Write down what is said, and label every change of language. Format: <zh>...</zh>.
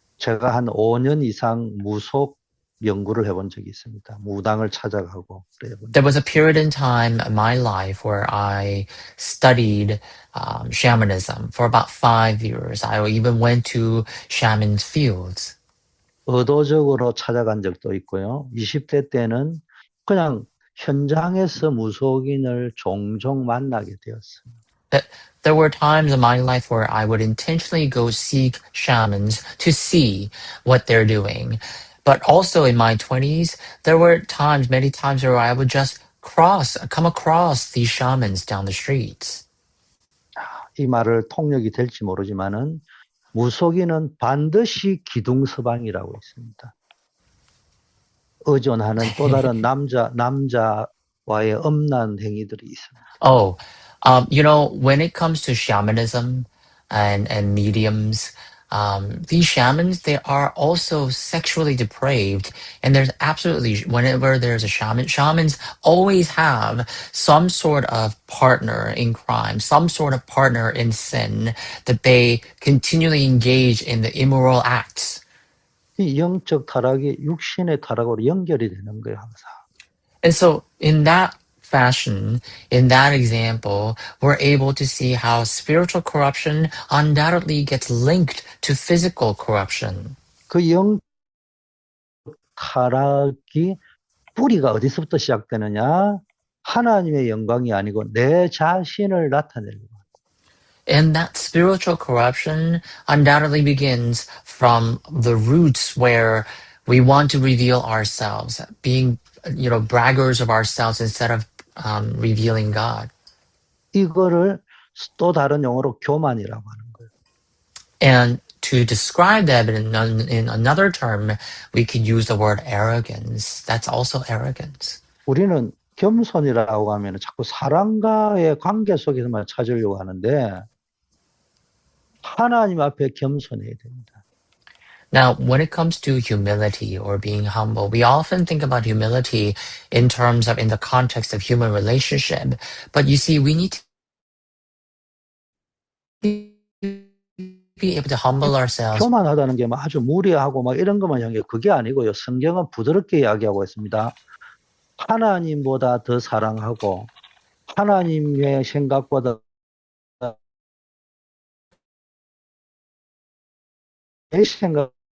<ko>제가 한 5년 이상 무속 연구를 해본 적이 있습니다. 무당을 찾아가고 그래 본</ko> <en>There was a period in time in my life where I studied shamanism for about 5 years. I even went to shaman's fields.</en> <ko>의도적으로 찾아간 적도 있고요. 20대 때는 그냥 현장에서 무속인을 종종 만나게 되었어요.</ko> <en>There were times in my life where I would intentionally go seek shamans to see what they're doing. But also in my 20s, there were times, many times, where I would just come across these shamans down the streets.</en> <ko>이 말을 통역이 될지 모르지만은 무속인은 반드시 기둥서방이라고 있습니다. 의존하는 또 다른 남자와의 엄난 행위들이 있습니다.</ko> <en>Oh, when it comes to shamanism and mediums, these shamans, they are also sexually depraved. And there's absolutely, whenever there's a shaman, shamans always have some sort of partner in crime, some sort of partner in sin, that they continually engage in the immoral acts.</en> <ko>이 영적 타락이 육신의 타락으로 연결이 되는 거예요, 항상.</ko> <en>And so in that fashion, in that example, we're able to see how spiritual corruption undoubtedly gets linked to physical corruption.</en> <ko>그 영 타락이 뿌리가 어디서부터 시작되느냐? 하나님의 영광이 아니고 내 자신을 나타내려고.</ko> <en>And that spiritual corruption undoubtedly begins from the roots where we want to reveal ourselves, being, braggers of ourselves instead of revealing God.</en> <ko>이거를 또 다른 용어로 교만이라고 하는 거예요.</ko> <en>And to describe that in another term, we could use the word arrogance. That's also arrogance.</en> <ko>우리는 겸손이라고 하면 자꾸 사람과의 관계 속에서만 찾으려고 하는데 하나님 앞에 겸손해야 됩니다.</ko> <en>Now, when it comes to humility or being humble, we often think about humility in the context of human relationship. But you see, we need to be able to humble ourselves.</en> <ko>교만하다는 게 아주 무례하고 이런 것만 향해 그게 아니고요. 성경은 부드럽게 이야기하고 있습니다. 하나님보다 더 사랑하고 하나님의 생각보다 내 생각</ko>